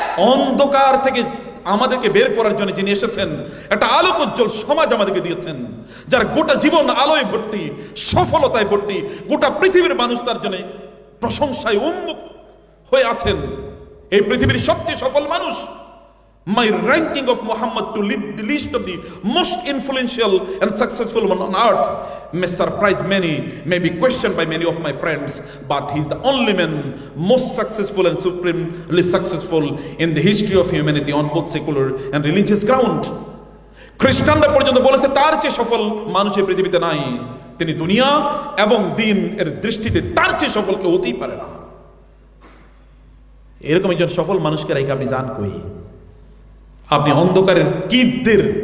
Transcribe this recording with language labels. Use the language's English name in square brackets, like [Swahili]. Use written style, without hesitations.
[Bangla] অন্ধকার থেকে আমাদেরকে বের করার জন্য যিনি এসেছেন, একটা আলোকোজ্জ্বল সমাজ আমাদেরকে দিয়েছেন, যার গোটা জীবন আলোয় ভর্তি, সফলতায় ভর্তি, গোটা পৃথিবীর মানুষ তার জন্য প্রশংসায় উন্মুখ হয়ে আছেন। এই পৃথিবীর সবচেয়ে সফল মানুষ। [English] My ranking of Muhammad to lead the list of the most influential and successful man on earth may surprise many, may be questioned by many of my friends, but he is the only man most successful and supremely successful in the history of humanity on both secular and religious ground. [Bangla] খ্রিস্টানরা পর্যন্ত বলেছে তার চেয়ে সফল মানুষ এই পৃথিবীতে নাই। তিনি দুনিয়া এবং দিন এর দৃষ্টিতে তার চেয়ে সফল কেউ হতেই পারে না। এরকম একজন সফল মানুষকে রেখে আপনি যান কই? আপনি অন্ধকারের কীটদের